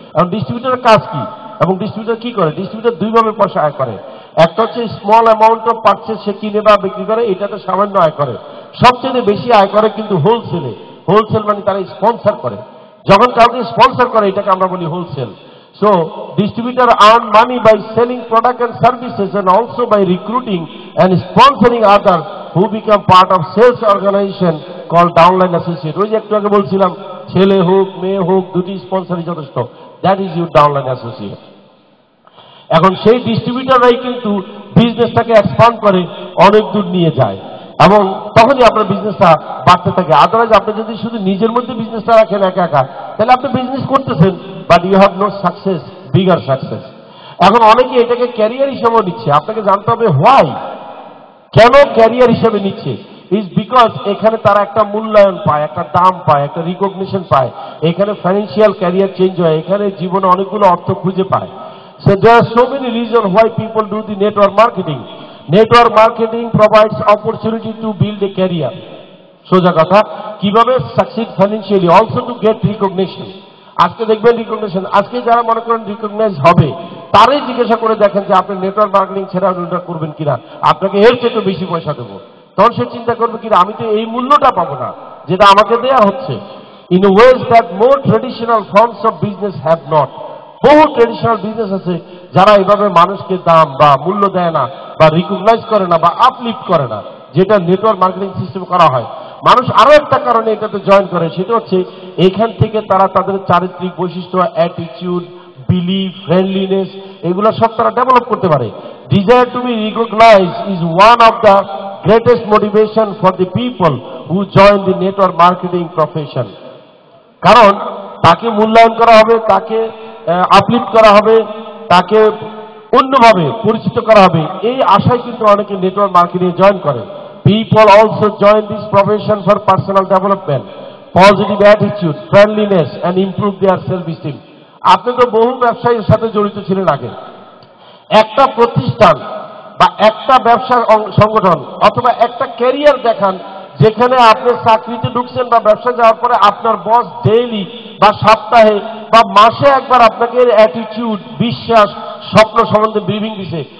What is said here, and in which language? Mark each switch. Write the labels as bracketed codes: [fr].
[bn] এবং ডিস্ট্রিবিউটরের কাজ কি এবং ডিস্ট্রিবিউটর কি করে? ডিস্ট্রিবিউটর দুইভাবে পয়সা আয় করে। একটা হচ্ছে স্মল অ্যামাউন্ট অফ পারচেজ, সে কিনে বা বিক্রি করে, এটাতে সামান্য আয় করে। সবচেয়ে বেশি আয় করে কিন্তু হোলসেলে। হোলসেল মানে তারা স্পন্সর করে, যখন কাউকে স্পন্সর করে এটাকে আমরা বলি wholesale. [en] So distributor earn money by selling product and services and also by recruiting and sponsoring others who become part of sales organization called downline associate. [bn] ওই যে একটু আগে বলছিলাম ছেলে হোক মেয়ে হোক দুটি স্পন্সরই যথেষ্ট, [en] That is your downline associate. [bn] এখন সেই ডিস্ট্রিবিউটররাই কিন্তু বিজনেসটাকে এক্সপান্ড করে, অনেক দূর নিয়ে যায় এবং তখনই আপনার বিজনেসটা বাড়তে থাকে। আদারওয়াইজ আপনি যদি শুধু নিজের মধ্যে বিজনেসটা রাখেন একা একা, তাহলে আপনি বিজনেস করতেছেন [en] But you have no success, bigger success. [bn] এখন অনেকে এটাকে ক্যারিয়ার হিসেবেও নিচ্ছে। আপনাকে জানতে হবে হোয়াই, কেন ক্যারিয়ার হিসেবে নিচ্ছে। [en] is because [bn] এখানে তারা একটা মূল্যায়ন পায়, একটা দাম পায়, একটা রিকগনিশন পায়, এখানে ফাইন্যান্সিয়াল ক্যারিয়ার চেঞ্জ হয়, এখানে জীবনে অনেকগুলো অর্থ খুঁজে পায়। [en] So there are so many reasons why people do the network marketing. Network marketing provides opportunity to build a career. [bn] সোজা কথা, কিভাবে [en] Succeed financially, also to get recognition. [bn] আজকে দেখবেন রিকগনিশন, আজকে যারা মনে করেন রিকগনাইজ হবে তারাই জিজ্ঞাসা করে দেখেন যে আপনি নেটওয়ার্ক মার্কেটিং ছেড়ে ওটা করবেন কিনা, আপনাকে এর চেয়ে বেশি পয়সা দেবো। তখন সে চিন্তা করবে কিনা আমি তো এই মূল্যটা পাবো না যেটা আমাকে দেয়া হচ্ছে। [en] In ways that more traditional forms of business have not. [bn] বহু ট্রেডিশনাল বিজনেস আছে যারা এভাবে মানুষকে দাম বা মূল্য দেয় না বা রিকগনাইজ করে না বা আপলিফট করে না, যেটা নেটওয়ার্ক মার্কেটিং সিস্টেম করা হয়। মানুষ আরো একটা কারণে এটাতে জয়েন করে, সেটা হচ্ছে এখান থেকে তারা তাদের চারিত্রিক বৈশিষ্ট্য, অ্যাটিটিউড, বিলিভ, ফ্রেন্ডলিনেস, এগুলো সব তারা ডেভেলপ করতে পারে। [en] Desire to be recognise is one of the greatest motivation for the people who join the network marketing profession. [bn] কারণ তাকে মূল্যায়ন করা হবে, তাকে আপলিফট করা হবে, তাকে অন্যভাবে পরিচিত করা হবে, এই আশায় কিন্তু অনেকে নেটওয়ার্ক মার্কেটিং জয়েন করে। [en] People also join this profession for personal development, positive attitude, friendliness and improve their self-esteem. [bn] আপনি তো বহু ব্যবসায়ীর সাথে জড়িত ছিলেন আগে। একটা প্রতিষ্ঠান বা একটা ব্যবসার সংগঠন অথবা একটা ক্যারিয়ার দেখান যেখানে আপনি চাকরিতে ঢুকছেন বা ব্যবসা যাওয়ার পরে আপনার বস ডেইলি বা সপ্তাহে বা মাসে একবার আপনাকে অ্যাটিটিউড, বিশ্বাস, স্বপ্ন সম্বন্ধে ব্রিফিং দিছে।